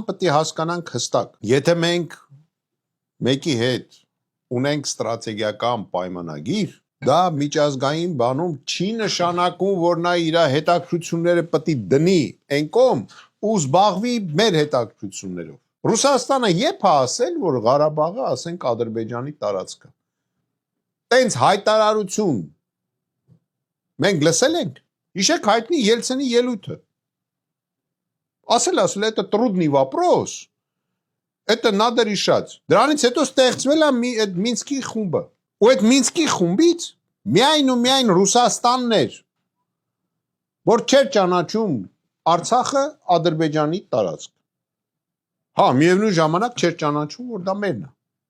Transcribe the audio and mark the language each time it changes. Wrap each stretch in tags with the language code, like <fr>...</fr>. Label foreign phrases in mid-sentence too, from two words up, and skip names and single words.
<hy>պետք է հասկանանք հստակ։ Եթե մենք մեկի հետ ունենք ստրատեգիական պայմանագիր, դա միջազգային բանում չի նշանակում, որ նա իր հետաքրքրությունները պետք է դնի այն կողմ ու զբաղվի մեր հետաքրքրություններով։ Ռուսաստանը երբ է ասել, որ Ղարաբաղը, ասենք, Ադրբեջանի տարածքը։ Տենց հայտարարություն մենք լսել ենք։ Հիշեք հայտնի Ելցինի ելույթը։ Ասել,</hy> <ru>это трудный вопрос, это надо решать։</ru> <hy>Դրանից հետո ստեղծվել է այդ Մինսկի խումբը։ Ու այդ Մինսկի խումբից միայն ու միայն Ռուսաստանն էր, որ չէր ճանաչում Արցախը Ադրբեջանի տարածք։ Հա, միևնույն ժամանակ չէր ճանաչում, որ դա մերն է։</hy>